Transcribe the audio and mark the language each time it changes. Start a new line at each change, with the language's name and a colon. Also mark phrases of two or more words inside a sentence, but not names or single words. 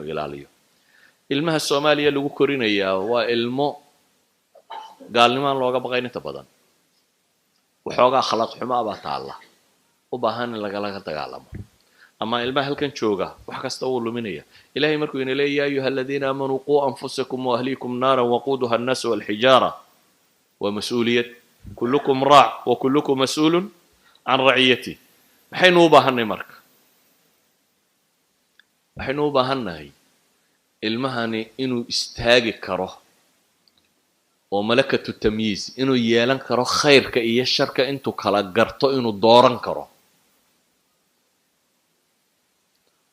Somali: ilaaliyo ilmaha Soomaaliya lagu korinayaa waa ilmo gaalnimo looga baqay inta badan waxoogaa akhlaaq xumo baa taala u baahan in laga dagaalamo ama ilmaha halkan jooga wax kasta uu luminaya ilaahay markuu ina leeyahay
Arabic: أيها الذين آمنوا قوا أنفسكم وأهليكم نارا وقودها الناس والحجارة ومسؤولية كلكم راع وكلكم مسؤول عن رعيته
Somali: maxaynu u baahanay marka waxaynu u baahanay ilmahani inuu istaagi karo oo
Arabic: ملكة تمييز
Somali: inuu yeelan karo khayrka iyo sharka intuu kala garto inuu dooran karo